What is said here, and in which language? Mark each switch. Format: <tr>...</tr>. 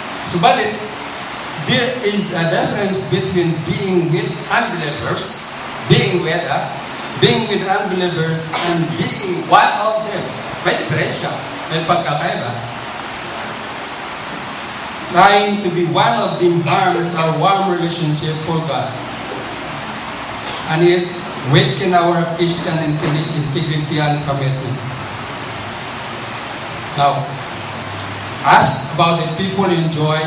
<tl>Subalit,</tl> <en>there is a difference between being with unbelievers, being with unbelievers, and being one of them.</en> <tl>May diferensya, may pagkakaiba.</tl> <en>Trying to be one of them harms our warm relationship for God, and it weakens our Christian integrity and commitment. Now, ask about the people you enjoy.</en>